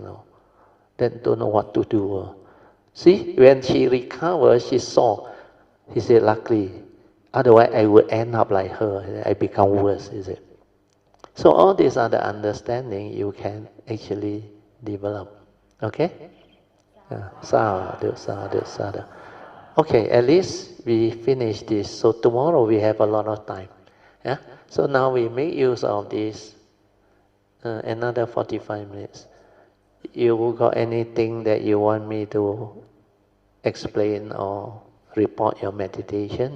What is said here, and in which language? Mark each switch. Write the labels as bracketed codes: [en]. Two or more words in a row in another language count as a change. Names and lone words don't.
[en] Then don't know what to do. See, when she recovered, she saw. He said, luckily, otherwise I would end up like her. I become worse, is it? So all these are the understanding you can actually develop. Okay? [pi] Sadhu, sadhu, sadhu. [en] Okay, at least we finish this. So tomorrow we have a lot of time. Yeah? So now we make use of this another 45 minutes. You got anything that you want me to explain or report your meditation?